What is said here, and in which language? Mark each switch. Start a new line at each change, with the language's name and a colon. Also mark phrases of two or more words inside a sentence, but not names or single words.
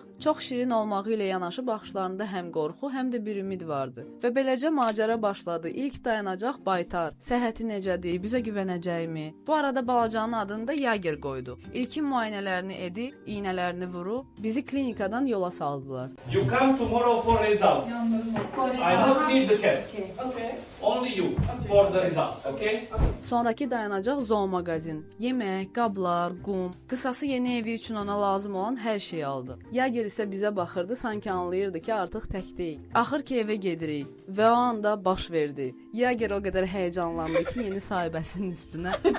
Azerbaijani: Çox şirin olmağı ilə yanaşı baxışlarında həm qorxu, həm də bir ümid vardı. Və beləcə macəra başladı. İlk dayanacaq Baytar. Səhhəti necədir? Bizə güvənəcəkmi? Bu arada balacanın adını da Yager qoydu. İlkin müayinələrini edib, iynələrini vurub bizi klinikadan yola saldılar.
English: You come tomorrow for results. I don't need the cat. Okay. Only you for the results, okay?
Azerbaijani: Sonrakı dayanacaq zoomagazin. Yemək, qablar, qum, qısası yeni evi üçün ona lazım olan hər şeyi aldı. Yager isə bizə baxırdı, sanki anlayırdı ki, artıq tək deyil. Axır ki evə gedirik və o anda baş verdi. Yager o qədər həyəcanlandı ki, yeni sahibəsinin üstünə.